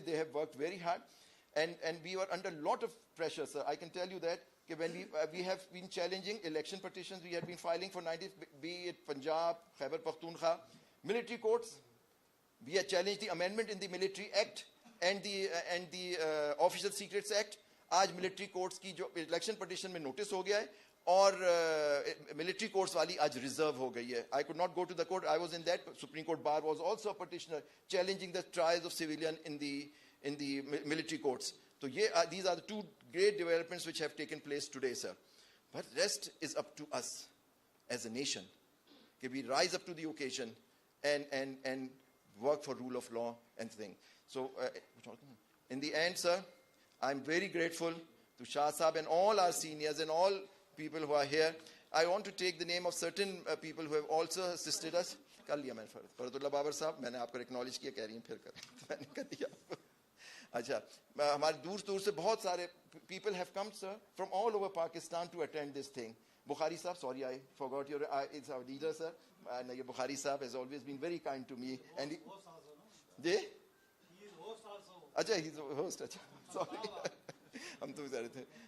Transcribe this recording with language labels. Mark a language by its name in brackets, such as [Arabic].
[English] They have worked very hard, and we were under a lot of pressure, sir. I can tell you that when we have been challenging election petitions, we have been filing for 90, be it Punjab, Khyber Pakhtunkhwa, military courts. We have challenged the amendment in the Military Act and the Official Secrets Act. [Hindi] आज military courts की जो election petition में notice हो गया है, और military courts वाली आज reserve हो गई है. [English] I could not go to the court. I was in that. Supreme Court Bar was also a petitioner challenging the trials of civilian in the military courts. So these are the two great developments which have taken place today, sir. But rest is up to us as a nation. That we rise up to the occasion and work for rule of law and things. So in the end, sir, I'm very grateful to Shah Sahab and all our seniors and all people who are here. I want to take the name of certain people who have also assisted us. [Hindi] कर लिया मैंने फरदुल्ला बाबर साहब, मैंने आपको acknowledge किया, कह रही हैं फिर कर, मैंने कर दिया. अच्छा, हमारे दूर से बहुत सारे [English] people have come, sir, from all over Pakistan to attend this thing. Bukhari sahab, sorry, I forgot your, it's our leader, sir. Bukhari sahab has always been very kind to me. And he is host also. Acha, he's a host. Acha, sorry. [Hindi] हम तो जा रहे थे.